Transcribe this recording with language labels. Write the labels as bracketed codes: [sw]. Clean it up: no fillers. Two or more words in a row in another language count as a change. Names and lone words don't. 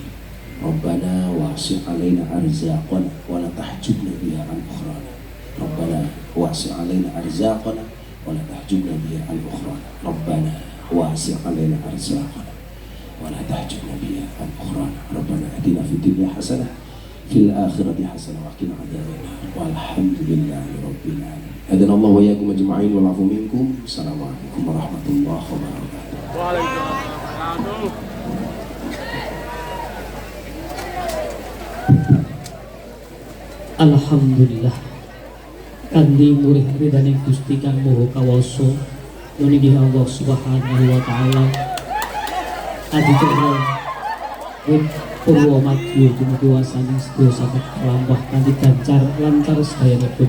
[ar] ربنا واسع علينا أرزاقنا ولا تحجبنا بها عن أخرانا ربنا واسع علينا أرزاقنا ولا تحجبنا بها عن أخرانا ربنا واسع علينا أرزاقنا ولا تحجبنا بها عن أخرانا ربنا آتنا في الدنيا حسنة في الآخرة حسنة وقنا عذاب النار والحمد لله رب العالمين أذن الله وإياكم أجمعين والعفو منكم السلام عليكم ورحمة الله وبركاته. Waalaikumsalam. [jv] Alhamdulillah kanthi murih ridane Gusti Kang Maha Kawasa meninggih Allah [ar] سبحانه وتعالى [jv] adicara Purwomadya dumugi wasani sedaya saged lampah kanthi gancar lancar sedayanipun.